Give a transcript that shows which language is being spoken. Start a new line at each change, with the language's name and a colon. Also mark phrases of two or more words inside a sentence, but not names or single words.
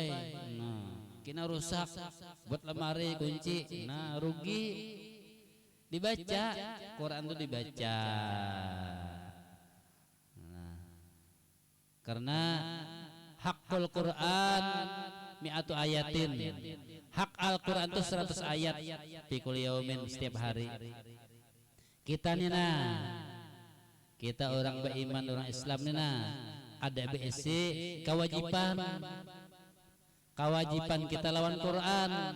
Indonesian: Nah, kena rusak, buat lemari kunci. Nah, rugi. Dibaca, Quran itu dibaca. Nah, karena
Arabic: حق القرآن مائة آية.
Indonesian: Hak Al-Quran itu 100 ayat
Arabic: في كل يوم,
Indonesian: setiap hari.
Banjar: Kita nih kita orang beriman, orang Islam nih ada BSC kewajiban kita lawan Quran.